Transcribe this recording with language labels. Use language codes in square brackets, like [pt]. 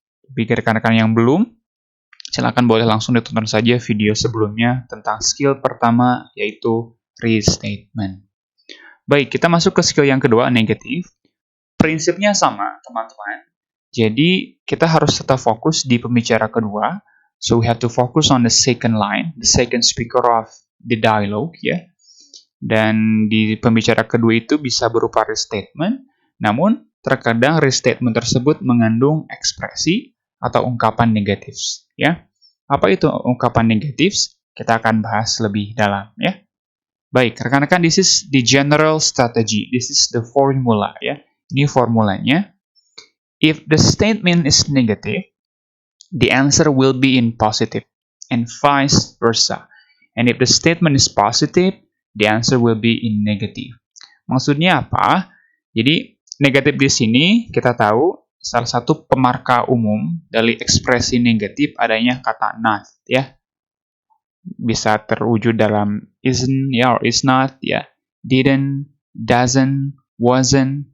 [id] Bagi rekan-rekan yang belum, silakan boleh langsung ditonton saja video sebelumnya tentang skill pertama, yaitu restatement. Baik, kita masuk ke skill yang kedua, negatif. Prinsipnya sama, teman-teman. Jadi, kita harus tetap fokus di pembicara kedua. [en] So, we have to focus on the second line, the second speaker of the dialogue, ya. [id] Dan di pembicara kedua itu bisa berupa restatement, namun terkadang restatement tersebut mengandung ekspresi atau ungkapan negatif, ya. Apa itu ungkapan negatif? Kita akan bahas lebih dalam, ya. Baik, rekan-rekan, [en] this is the general strategy. This is the formula, ya. [id] Ini formulanya. [en] If the statement is negative, the answer will be in positive, and vice versa. And if the statement is positive, the answer will be in negative. [id] Maksudnya apa? Jadi, negatif di sini kita tahu salah satu pemarkah umum dari ekspresi negatif adanya kata not, ya. Bisa terwujud dalam isn't, ya, [en] or is not, [id] ya. [en] Didn't, doesn't, wasn't.